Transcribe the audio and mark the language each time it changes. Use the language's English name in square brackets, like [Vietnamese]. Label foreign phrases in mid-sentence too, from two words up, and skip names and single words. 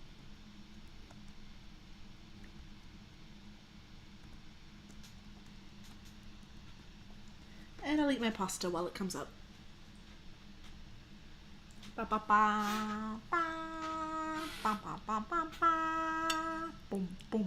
[English] And I'll eat my pasta while it comes up. Ba ba ba ba ba ba ba ba ba. Boom boom.